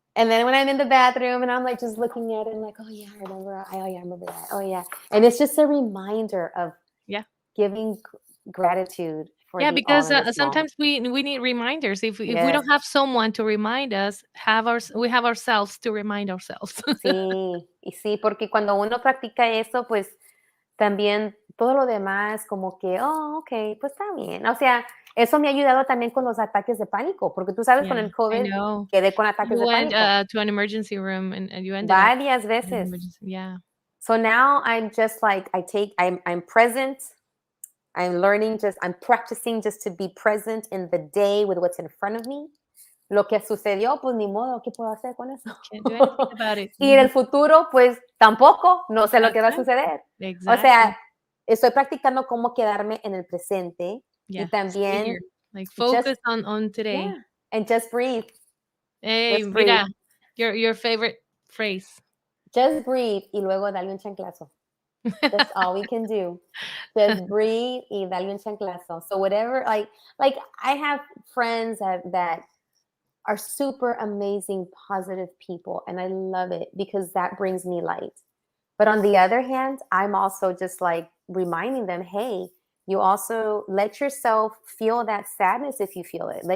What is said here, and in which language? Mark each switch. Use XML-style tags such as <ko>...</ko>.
<en>And then when I'm in the bathroom and I'm like just looking at it and like, oh yeah, I remember. Oh yeah, I remember that. Oh yeah. And it's just a reminder of giving gratitude for the because all in the small. sometimes we need reminders. If we don't have someone to remind us, we have ourselves to remind ourselves.</en> <es>Sí, porque cuando uno practica eso, pues también todo lo demás como que, oh, ok, pues está bien. O sea, eso me ha ayudado también con los ataques de pánico, porque tú sabes, con el COVID quedé con ataques de pánico.</es> <en>To an emergency room and you ended</en> <es>varias veces.</es> <en>Yeah. So now I'm just like, I'm present. I'm learning I'm practicing just to be present in the day with what's in front of me.</en> <es>Lo que sucedió, pues ni modo, ¿qué puedo hacer con eso?</es> <en>Can't do anything about it.</en> <es>Y en el futuro, pues tampoco, no sé lo que va a suceder.</es> <en>Exactly.</en> <es>O sea, estoy practicando cómo quedarme en el presente y también</es> <en>like focus on today. Yeah, and just breathe. Hey, just breathe. Mira, your favorite phrase. Just breathe</en> <es>y luego dale un chanclazo.</es> <en>That's all we can do. Just breathe</en> <es>y dale un chanclazo.</es> <en>So whatever, like I have friends that are super amazing, positive people. And I love it because that brings me light. But on the other hand, I'm also just like reminding them, hey, you also let yourself feel that sadness if you feel it.</en>